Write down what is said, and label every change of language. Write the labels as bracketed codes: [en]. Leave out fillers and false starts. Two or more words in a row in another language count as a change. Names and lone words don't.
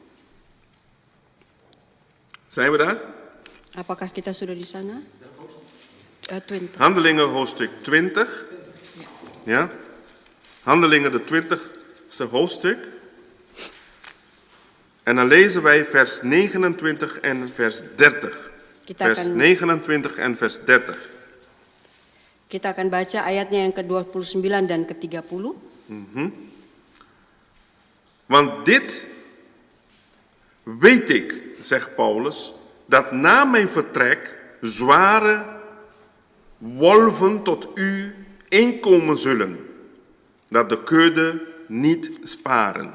[nl] zijn we daar? [id] apakah kita sudah di sana? [nl] 20. Handelingen hoofdstuk 20. Ja? Handelingen de 20ste hoofdstuk. En dan lezen wij vers 29 en vers 30. Vers 29 en vers 30. [id] Kita akan baca ayatnya yang ke-29 dan ke-30. [nl] Want dit weet ik, zegt Paulus, dat na mijn vertrek zware wolven tot u inkomen zullen, dat de kudde niet sparen.